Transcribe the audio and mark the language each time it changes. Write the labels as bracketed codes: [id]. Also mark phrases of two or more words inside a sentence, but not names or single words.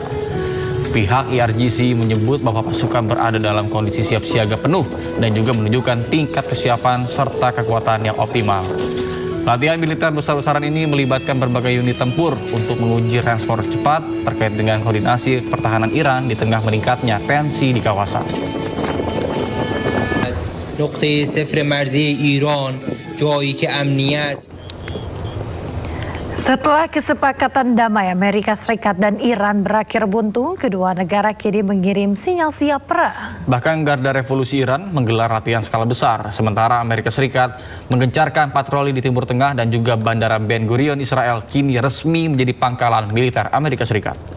[id] Pihak IRGC menyebut bahwa pasukan berada dalam kondisi siap siaga penuh dan juga menunjukkan tingkat kesiapan serta kekuatan yang optimal. Latihan militer besar-besaran ini melibatkan berbagai unit tempur untuk menguji respons cepat terkait dengan koordinasi pertahanan Iran di tengah meningkatnya tensi di kawasan. [fa] نقطه صفر مرزی ایران جایی که امنیت. [id] Setelah kesepakatan damai Amerika Serikat dan Iran berakhir buntu, kedua negara kini mengirim sinyal siap perang. Bahkan Garda Revolusi Iran menggelar latihan skala besar, sementara Amerika Serikat menggencarkan patroli di Timur Tengah dan juga Bandara Ben Gurion Israel kini resmi menjadi pangkalan militer Amerika Serikat.